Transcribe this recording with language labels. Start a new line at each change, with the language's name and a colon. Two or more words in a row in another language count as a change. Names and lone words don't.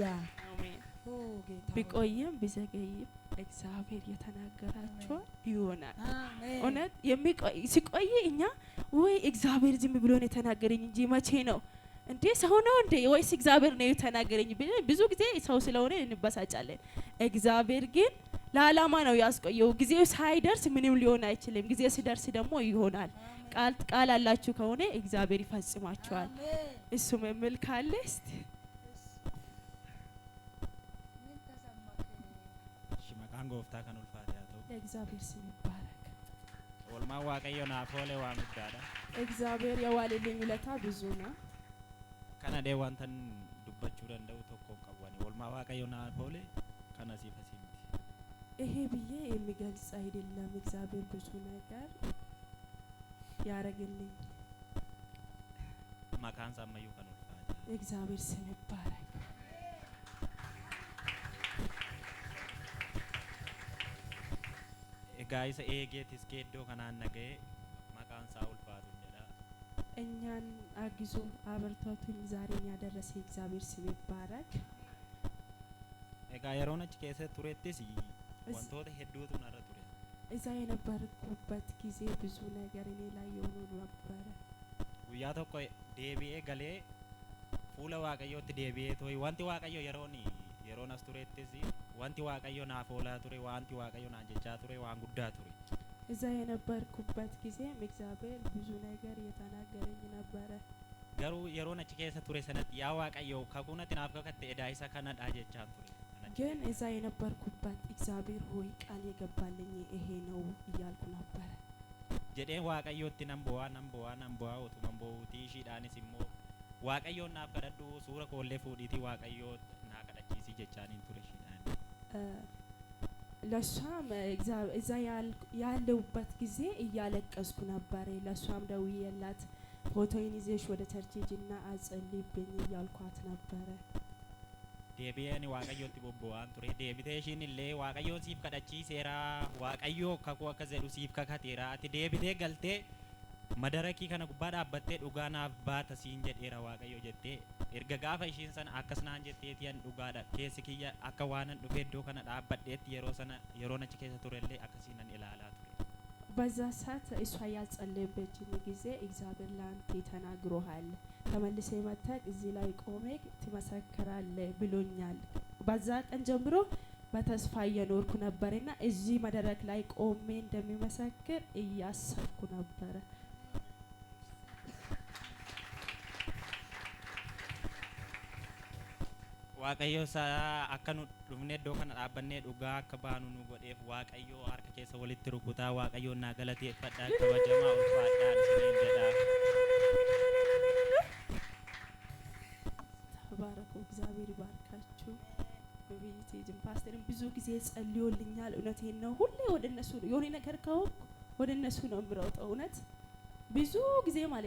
Amharic: አሜን። ቢቆይም ቢዘገይም እግዚአብሔር የተናገራቸው ይሆናል። እውነት ሲቆይ እኛ ወይ እግዚአብሔር ዝም ብሎ ነው የተናገረኝ እንጂ መቼ ነው እንዴ ሰው ነው እንዴ ወይስ እግዚአብሔር ነው የተናገረኝ? ብዙ ጊዜ ሰው ስለሆነ እንበሳጫለን። እግዚአብሔር ግን ለዓላማ ነው ያስቆየው። ጊዜው ሳይደርስ ምንም ሊሆን አይችልም። ጊዜ ሲደርስ ደግሞ ይሆናል። ቃል አላችሁ ከሆነ እግዚአብሔር ይፈጽማችኋል። እሱም የሚል ካለ እስቲ
Oromo: maqaan gooftaa kan ulfaate haa ta'u.
Amharic: እግዚአብሔር ስም ይባረክ።
Oromo: Oolmaan waaqayyo naaf oole waan guddaadha.
Amharic: እግዚአብሔር የዋለልኝ ውለታ ብዙ ነው።
Oromo: Kana dhee wantan dubbachuu danda'u tokko hin qabu. Oolmaa waaqayyo naaf oole kana siif asii miti.
Amharic: ይሄ ብዬ የሚገልጽ አይደለም። እግዚአብሔር ብዙ ነገር ያረግልኝ።
Oromo: Maqaan isaa ammayyuu kan ulfaate.
Amharic: እግዚአብሔር ስም ይባረክ።
Oromo: Egaa isa eegeetis iddoo kanaan naga'ee maqaan isaa ulfaatu jedha.
Amharic: እኛን አግዞ አበርታቱኝ ዛሬን ያደረሰ እግዚአብሔር ስም ይባረክ።
Oromo: Egaa yeroon achi keessa turettis wantoota hedduutu narra ture.
Amharic: እዛ የነበርኩበት ጊዜ ብዙ ነገር እኔ ላይ የሆኑ ነበረ።
Oromo: Guyyaa tokko deebi'ee galee fuula waaqayyootti deebi'ee tooyi wanti waaqayyo yeroon as turettis wanti waaqayyo naaf oolaa ture, wanti waaqayyo naan jechaa ture waan guddaa ture.
Amharic: እዛ የነበርኩበት ጊዜም እግዚአብሔር ብዙ ነገር የተናገረኝ ነበረ።
Oromo: Garuu yeroon achi keessa ture sanatti yaa waaqayyo kakuunatti naaf kakatte edaa isa kanadha jechaan ture.
Amharic: ግን እዛ የነበርኩበት እግዚአብሔር ሆይ ቃል የገባልኝ ይሄ ነው እያልኩ ነበረ።
Oromo: jedheen waaqayyootti nan bo'aa utuma bo'uutii ishiidhaanis immoo waaqayyoon naaf kadhadhu suura koollee fuudhiitii waaqayyoo naa kadhachiisii jechaaniin ture ishiidhaan.
Amharic: ለሷም እዛ ያለሁበት ጊዜ እያለቀስኩ ነበረ። ለሷም ደውዬላት ፎቶዬን ይዘሽ ወደ ቸርች ሂጂና አጸልይብኝ እያልኳት ነበረ።
Oromo: deebi'een waaqayyootti bobba'aan ture. Deebitee ishiin illee waaqayyoon siif kadhachiiseera, waaqayyoo kakuu akka jedhu siif kakateera, ati deebitee galtee madarakii kana gubbaa dhaabbattee dhugaa naaf baata siin jedheera waaqayyo jettee erga gaafa ishiin sana akkas naan jetteetiyan dhugaadha keessi kiyya akka waanan dhufe iddoo kana dhaabbadheetti yeroon achi keessa turellee akkasiin nan ilaalaa ture.
Amharic: በዛ ሰዓት እሷ ያጸለየበችኝ ጊዜ እግዚአብሔር ላንተ ተናግሮሃል፣ ተመልሰ መጥተህ እዚህ ላይ ቆመህ ትመሰክራለህ ብሎኛል። በዛ ቀን ጀምሮ በተስፋ እየኖርኩ ነበርና እዚህ መድረክ ላይ ቆሜ እንደሚመሰክር እያሰብኩ ነበር።
Oromo: waaqayyo akka nu dhufne iddoo kana dhaabbannee dhugaa akka baanu nu godheef waaqayyo harka keessa walitti rukutaa waaqayyo naa galateeffadhaa kabajamaa ulfaadhaa isiniin jedha.
Amharic: ተባረኩ። እግዚአብሔር ይባርካችሁ። በቤቴ ጅም ፓስተርን ብዙ ጊዜ ጸልዮልኛል። እውነቴን ነው። ሁሌ ወደ እነሱ የሆነ ነገር ከሆንኩ ወደ እነሱ ነው የምሮጠው። እውነት ብዙ ጊዜ ማለት